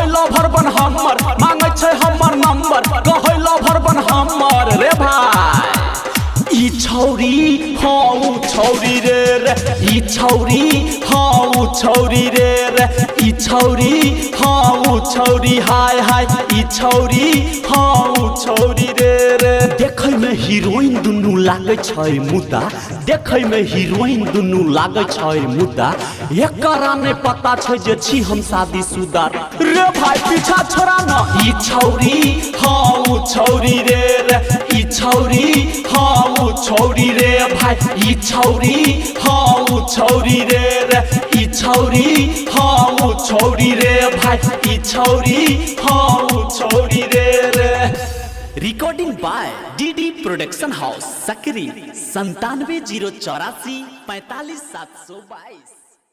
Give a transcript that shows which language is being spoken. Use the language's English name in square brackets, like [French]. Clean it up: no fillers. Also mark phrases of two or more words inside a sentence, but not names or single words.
[Maithili] लवर बन हमर मांगे छै हमर नंबर कहै लवर बन हमर रे भाई ई छौरी हाँ छौरी रे ई छौरी हाँ छौरी रे ई छौरी हाँ छौरी हाय हाय ई छौरी हाँ छौरी रे देखै में हीरोइन दुनू लागे छै मुद्दा देखै में हीरोइन दुनू लागे छै मुद्दा एकरा नै पता छै जे छी हम शादीशुदा रे भाई पीछा छोड़ा न ई छौरी हाँ छौरी रे ई छौरी हाँ छौरी रे भाई ई छौरी हाँ छौरी रे ई छौरी हाँ छौरी रे भाई ई छौरी हाँ छौरी रे [English] Recording by DD Production House Sakri 97 084 45 722.